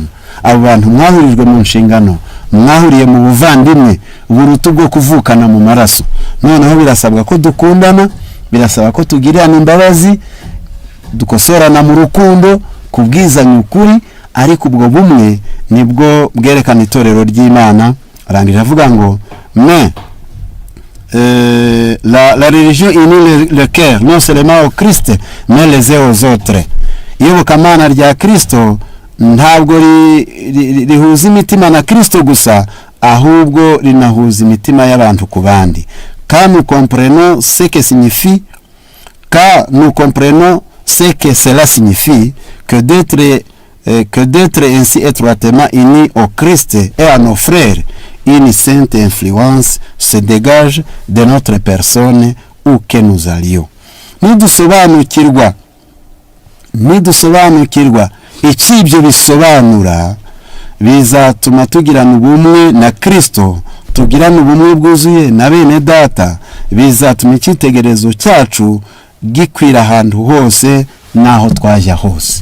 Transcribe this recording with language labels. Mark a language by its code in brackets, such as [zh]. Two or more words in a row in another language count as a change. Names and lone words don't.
[rw] Abo bantu mwahurijwe mu nshingano, mwahuriye mu buvandimwe burutu bwo kuvukana mu maraso. Noneho birasabwa ko dukundana, birasaba ko tugirana imbabazi, dukosorana mu rukundo, kubwizanya ukuri, ariko ubwo bumwe nibwo bwerekana itorero ry'Imana. Arangije avuga ngo [fr] la religion unit le cœur non seulement au Christ mais les uns aux autres. [rw] Iyobokamana rya Kristo ntabwo rihuza imitima na Kristo gusa, ahubwo rinahuza imitima y'abantu ku bandi. [fr] Car nous comprenons ce que cela signifie que d'être ainsi étroitement unis au Christ et à nos frères, une sainte influence se dégage de notre personne où que nous allions. [rw] Nidusobanukirwa iki ibyo bisobanura, bizatuma tugirana ubumwe na Kristo, tugirana ubumwe bwuzuye na bene data, bizatuma icyitegererezo cyacu gikwira ahantu hose naho twajya hose.